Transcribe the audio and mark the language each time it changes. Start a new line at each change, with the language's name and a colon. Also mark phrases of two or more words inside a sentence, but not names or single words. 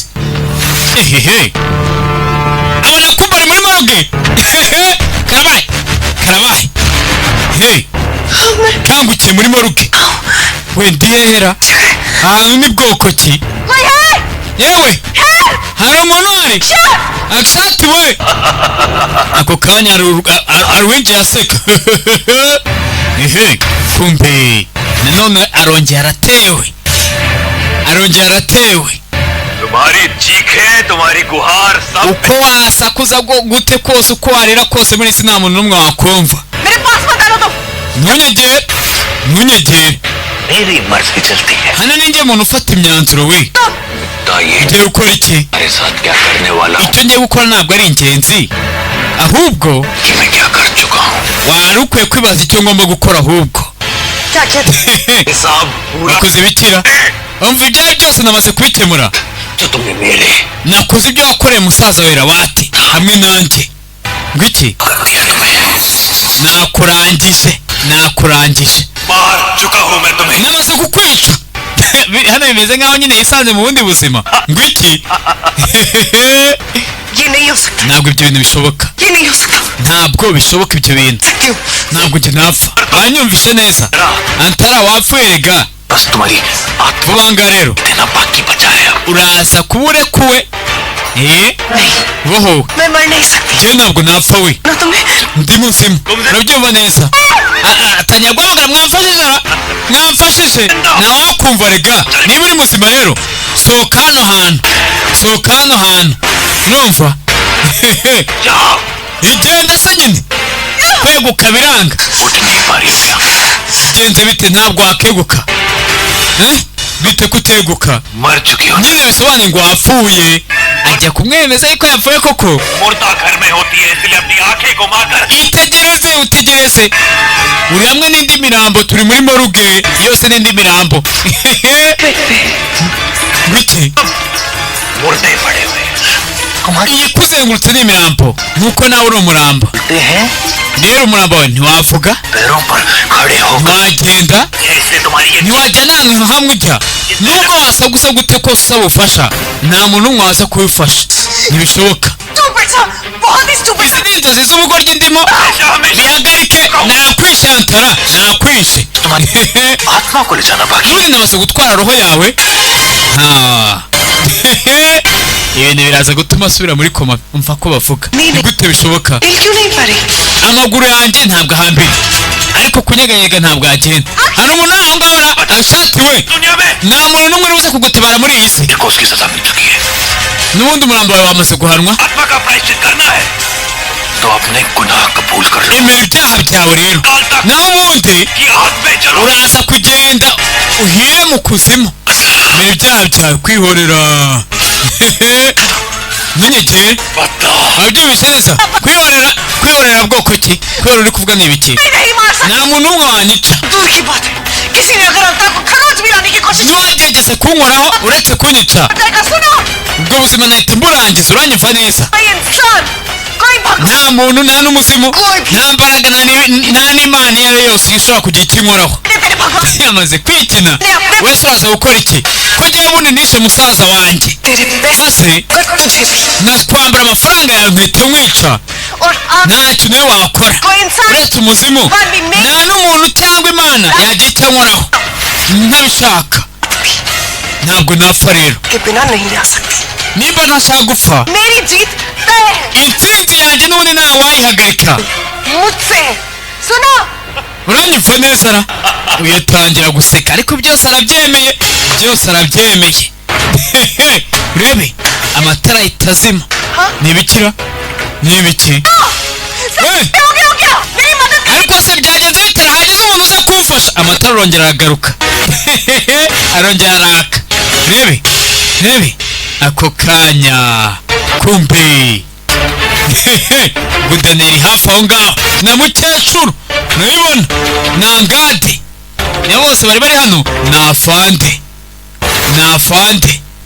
Kinyarwanda: hehehe abona ko bari muri morgue karabaye karabaye hey kangukiye muri morgue wenda ihera ahantu ni bwoko ki yewe hari umuntu hari akishati we ako kanya arwinjiye aseka ehe kumbe nanone arongera aratewe
Hindi: तुम्हारी चीखें, तुम्हारी गुहार सब
Kinyarwanda: uko wasakuza gute kose uko warira kose muri isi nta muntu n'umwe wakumva
Hindi: मेरे पास मत आना तुम।
Kinyarwanda: ntunyegere
Hindi: मेरी मर्जी चलती है।
Kinyarwanda: hano ni njye muntu ufata imyanzuro we
Hindi: बताइए
Kinyarwanda: ugiye gukora iki
Hindi: तुम्हारे साथ क्या करने वाला हूँ
Kinyarwanda: icyo ngiye gukora ntabwo ari ingenzi ahubwo
Hindi: कि मैं क्या कर चुका हूँ।
Kinyarwanda: wari ukwiye kwibaza icyo ngomba gukora ahubwo
Hindi: क्या कहते हिसाब पूरा
Kinyarwanda: wakoze ibikira umva ibyawe byose namaze kubikemura
Hindi: जो तुमने मेरे
Kinyarwanda: nakoze ibyo wakoreye musaza we Rawati hamwe nanjye ngwiki
Hindi: अख्तियार में
Kinyarwanda: nakurangije
Hindi: मार चुका हूँ मैं तुम्हें।
Kinyarwanda: namaze kukwica hano bimeze nkaho nyine yisanze mu bundi buzima ngwiki
Hindi: ये नहीं हो सकता।
Kinyarwanda: ntabwo ibyo bintu bishoboka
Hindi: ये नहीं हो सकता।
Kinyarwanda: ntabwo bishoboka ibyo bintu
Hindi: क्यों?
Kinyarwanda: ntabwo njye napfa wanyumvishe neza Antara wapfuye rega
Hindi: बस तुम्हारी आत्मा
Kinyarwanda: vuba ngaha rero
Hindi: देना बाकी बचा है।
Kinyarwanda: uraza kuba urekuwe
Hindi: नहीं
Kinyarwanda: bohowe
Hindi: मैं मर नहीं सकती
Kinyarwanda: njyewe ntabwo napfa we
Hindi: ना तुम्हें।
Kinyarwanda: ndi muzima urabyumva neza atangira guhamagara mwamfashije ntawakumva rega niba uri muzima rero sohoka hano hantu urumva
Hindi: जाओ
Kinyarwanda: igenda se nyine kweguka biranga
Hindi: उठ नहीं पा रही क्या?
Kinyarwanda: genze bite ntabwo wakeguka bite kuteguka
Hindi: मर चुकी हो।
Kinyarwanda: nyine bisobanuye ngo wapfuye ajya kumwemeza yuko yapfuye koko
Hindi: मुर्दा घर में होती है, इसलिए अपनी आंखें घुमाकर
Kinyarwanda: utegereze uri hamwe n'indi mirambo turi muri moruge yose n'indi mirambo biki
Hindi: मुर्दे पड़े हुए
Kinyarwanda: iyi kuzengurutse ni imirambo nuko nawe uri umurambo
Hindi: हैं
Kinyarwanda: rero umurambo wawe ntiwavuga
Hindi: पैरों पर खड़े होकर
Kinyarwanda: ntiwagenda
Hindi: ऐसे तुम्हारी ये
Kinyarwanda: ntiwajya nta hantu hamwe ujya nubwo wasagusa gute kose usaba ubufasha nta muntu n'umwe waza kubifasha ntibishoboka
Hindi: Stupid सा, बहुत ही stupid
Kinyarwanda: izi ni inzozi z'ubugoryi ndimo bihagarike nakwishe Antara nakwishe
Hindi: आत्मा को ले जाना बाकी
Kinyarwanda: ubundi namaze gutwara roho yawe ibintu biraza gutuma asubira muri koma umva ko bavuga ni gute bishoboka
Hindi: हिल क्यों नहीं पा रही?
Kinyarwanda: amaguru yanjye ntabwo ahambira ariko kunyeganyega ntabwo yagenda hari umuntu aho ngaho ashati we
Hindi: दुनिया में
Kinyarwanda: nta muntu n'umwe uza kugutabara muri iyi si
Hindi: देखो उसकी सजा मिल चुकी है।
Kinyarwanda: n'ubundi umurambo wawe wamaze guhanwa
Hindi: आत्मा का प्रायश्चित करना है तो अपने गुनाह कबूल कर लो।
Kinyarwanda: emera ibyaha byawe rero naho ubundi
Hindi: कि हाथ में चलो
Kinyarwanda: uraza kugenda uhire mu kuzimu emera ibyaha byawe kwihorera ntunyegere
Hindi: बताओ
Kinyarwanda: wabyumvise neza kwihorera bwoko ki kwihorera uri kuvuga ni ibiki
Hindi: नहीं मार सकती।
Kinyarwanda: nta muntu n'umwe wanyica
Hindi: दूर की बात है। किसी ने अगर अंतर को खरोच भी लाने की कोशिश
Kinyarwanda: ntiwagerageze kunkoraho uretse kunyica
Hindi: करेगा सुनो
Kinyarwanda: ubwo buzima nahita mburangiza uranyumva neza
Hindi: कोई इंसान कोई भगवान
Kinyarwanda: nta muntu nta n'umuzimu nta mbaraga nta n'imana iyo ari yo yose ishobora kugira icyo inkoraho
Hindi: ने तेरे भगवान
Kinyarwanda: yamaze kwikina
Hindi: ने अपने
Kinyarwanda: wese uraza gukora iki ko njyewe bundi nishe musaza wanjye
Hindi: तेरे पैसे
Kinyarwanda: maze
Hindi: कर तुझे भी
Kinyarwanda: nkakwambura amafaranga yawe nkahita nkwica
Hindi: और आप
Kinyarwanda: nta kintu niwe wakora
Hindi: कोई इंसान
Kinyarwanda: uretse umuzimu nta n'umuntu cyangwa imana yagira icyo ankoraho ntabishaka ntabwo napfa rero
Hindi: के बिना नहीं आ सकती
Kinyarwanda: nimba ntashaka gupfa
Hindi: मेरी जीत तय है
Kinyarwanda: intsinzi yanjye n'ubundi ntawe wayihagarika
Hindi: मुझसे सुनो
Kinyarwanda: uranyumva neza ra uyatangira guseka ariko byose arabyemeye byose arabyemeye urebe amatara ahita azima nibikira nibiki
Hindi: हो गया मेरी मदद
Kinyarwanda: ariko se byagenze bitera hagize umuntu uza kumfasha amatara arongera aragaruka arongera araka rebe rebe ako kanya kumbe gudaneri hafi aho ngaho na mukecuru urabibona na ngade nibo bose bari bari hano ni afande ni afande